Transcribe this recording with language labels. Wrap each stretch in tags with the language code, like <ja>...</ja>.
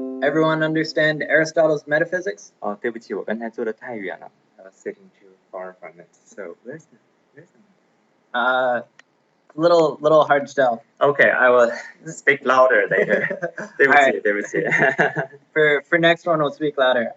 <en>Everyone understand Aristotle's metaphysics?</en> <zh>对不起，我刚才坐得太远了，</zh> <en>sitting too far from it. So where's the little hard to tell. Okay, I will speak louder later.</en> <zh>对不起，</zh> <en>Alright.</en> <zh>对不起。</zh> <en>For next one, we'll speak louder.</en>